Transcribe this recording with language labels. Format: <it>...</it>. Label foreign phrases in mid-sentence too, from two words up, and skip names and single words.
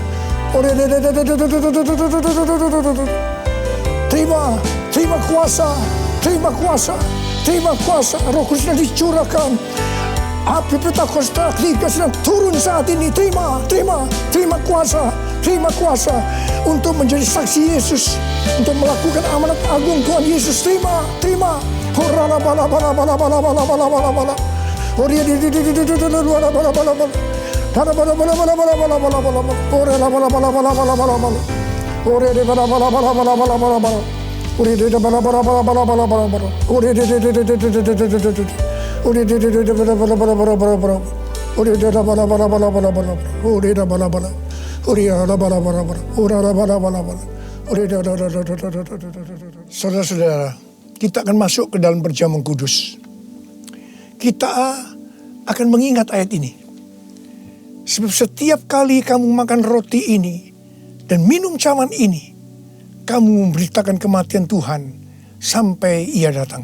<id>Terima kuasa, terima kuasa, terima kuasa. Roh Kudus sedang dicurahkan. Api Pentakosta sedang turun saat ini. Terima kuasa untuk menjadi saksi Yesus, untuk melakukan amanat agung Tuhan Yesus. Terima. Horala bala bala bala bala bala bala bala bala. Oria di bala bala bala bala. Bala bala bala bala bala bala bala bala. Oria bala bala bala bala bala bala. Oria di bala bala bala bala bala bala bala. Oria di bala bala bala bala bala bala bala. Oria di Uri da bala bala bala bala bala bala. Uri da bala bala bala bala bala. Uri da bala bala. Uri da bala bala bala. Uri da bala bala bala. Uri da. Saudara-saudara, kita akan masuk ke dalam perjamuan kudus. Kita akan mengingat ayat ini. Sebab setiap kali kamu makan roti ini dan minum cawan ini, kamu memberitakan kematian Tuhan sampai Ia datang.</id>